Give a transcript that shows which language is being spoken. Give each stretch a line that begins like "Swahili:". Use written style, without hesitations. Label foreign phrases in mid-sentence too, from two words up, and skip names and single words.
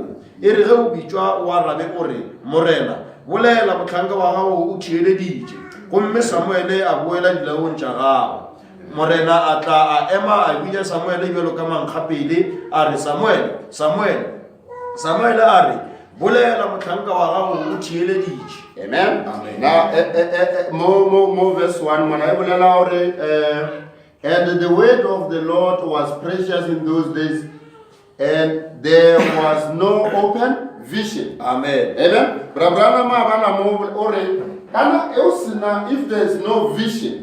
Northern Sotho: E re ge o bitšwa o arabe o re morena bolela motlhanka wa gago o theeleditše. Gomme Samuel a boela dilaong tša gago. Morena a tla a ema a bitša Samuel bjalo ka mankgapele a re Samuel a re bolela motlhanka wa gago o theeleditše. Amen.
English: Now more verse 1 when I bolela and the word of the Lord was precious in those days, and there was no open vision. Amen. Amen. If there is no vision,